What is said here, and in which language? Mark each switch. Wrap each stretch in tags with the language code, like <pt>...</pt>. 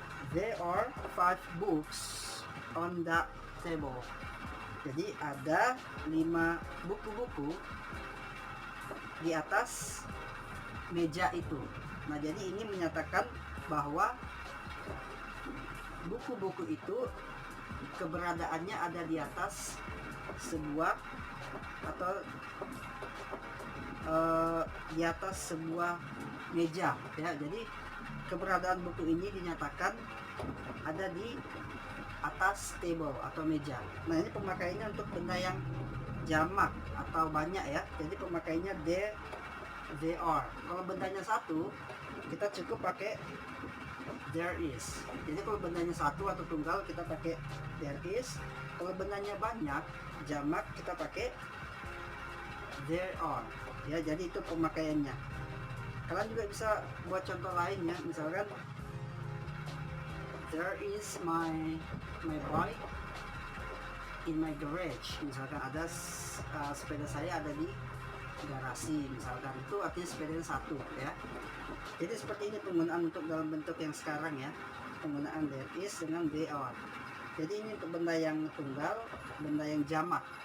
<en>There are 5 books on the table.</en> <id>Jadi ada 5 buku-buku di atas meja itu. Nah, jadi ini menyatakan bahwa buku-buku itu keberadaannya ada di atas sebuah atau di atas sebuah meja ya. Jadi keberadaan buku ini dinyatakan ada di atas table atau meja. Nah, ini pemakaiannya untuk benda yang jamak atau banyak ya. Jadi pemakaiannya they are. Kalau bendanya satu, kita cukup pakai there is. Jadi kalau bendanya satu atau tunggal, kita pakai there is. Kalau bendanya banyak, jamak, kita pakai there are. Ya, jadi itu pemakaiannya. Kalian juga bisa buat contoh lain ya.</id> <en>Misalkan there is my bike in my garage.</en> <id>Misalkan ada sepeda saya ada di garasi, misalkan. Itu artinya sepedanya satu ya. Jadi seperti ini penggunaan untuk dalam bentuk yang sekarang ya, penggunaan there is dengan they are. Jadi ini untuk benda yang tunggal, benda yang jamak.</id>